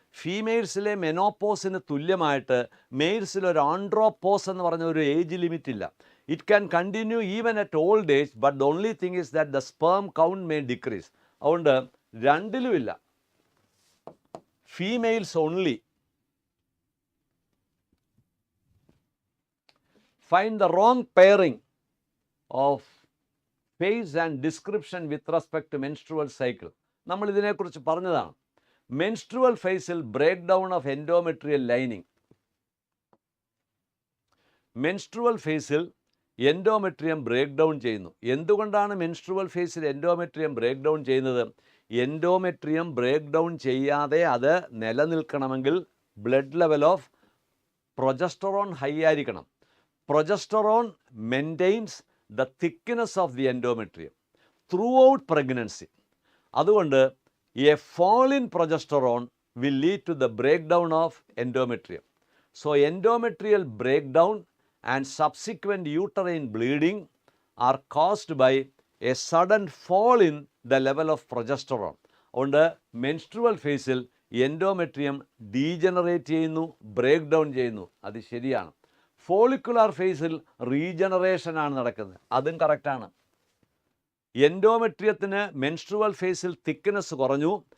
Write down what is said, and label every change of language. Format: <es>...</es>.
<ml>ഫീമെയിൽസിലെ മെനോപോസിന് തുല്യമായിട്ട് മെയിൽസിൽ ഒരു ആൻഡ്രോപോസ് എന്ന് പറഞ്ഞ ഒരു ഏജ് ലിമിറ്റ് ഇല്ല.</ml> <en>It can continue even at old age, but the only thing is that the sperm count may decrease.</en> <ml>അതുകൊണ്ട് രണ്ടിലുമില്ല, females only.</ml> <en>Find the wrong pairing of phase and description with respect to menstrual cycle.</en> <ml>നമ്മൾ ഇതിനെക്കുറിച്ച് പറഞ്ഞതാണ്.</ml> <en>Menstrual ഫേസിൽ break down of endometrial lining.</en> <ml>Menstrual ഫേസിൽ endometrium break down ചെയ്യുന്നു. എന്തുകൊണ്ടാണ് menstrual ഫേസിൽ endometrium break down ചെയ്യുന്നത്? എൻഡോമെട്രിയം ബ്രേക്ക് ഡൗൺ ചെയ്യാതെ അത് നിലനിൽക്കണമെങ്കിൽ blood level of progesterone high ആയിരിക്കണം.</ml> <en>Progesterone maintains the thickness of the endometrium throughout pregnancy.</en> <ml>അതുകൊണ്ട്</ml> <en>a fall in progesterone will lead to the breakdown of endometrium. So endometrial breakdown and subsequent uterine bleeding are caused by a sudden fall in the level of progesterone.</en> <ml>അതുകൊണ്ട് menstrual phase-ൽ endometrium degenerate ചെയ്യുന്നു, break down ചെയ്യുന്നു. അത് ശരിയാണ്. Follicular ഫേസിൽ റീജനറേഷനാണ് നടക്കുന്നത്, അതും കറക്റ്റാണ്. എൻഡോമെട്രിയത്തിന് menstrual ഫേസിൽ തിക്നെസ് കുറഞ്ഞു.</ml>